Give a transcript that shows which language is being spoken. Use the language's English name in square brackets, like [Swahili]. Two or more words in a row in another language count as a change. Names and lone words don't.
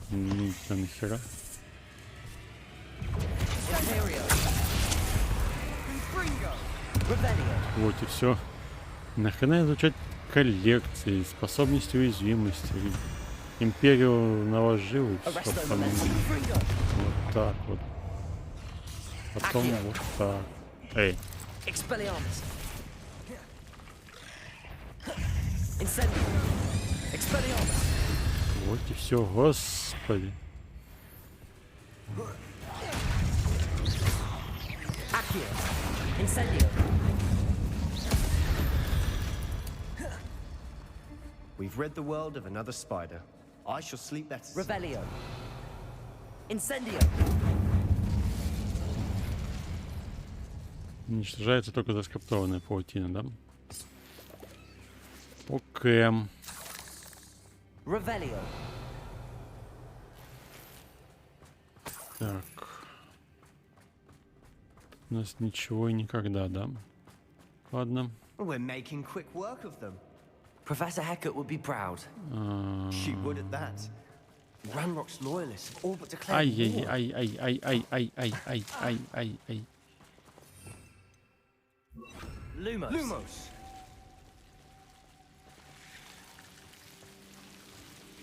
[Russian] Нахера. Вот и все. Нахрена изучать коллекции, способности, уязвимости. Империю наложил и все. Вот так вот. Потом вот так. Эй. Expelliarmus. Incendio. Expelliarmus. Вот и все, господи. Accio. Incendio. [English] We've rid the world of another spider. I shall sleep better. Revelio. Incendio. [Russian] Уничтожается только заскриптованная паутина, да? Окей. Revelio. Так. У нас ничего и никогда, да? Ладно. [English] We're making quick work of them. Professor Hecat would be proud. She would at that. Ranrock's loyalists have all but declared war. [Russian] Ай. Lumos. Lumos.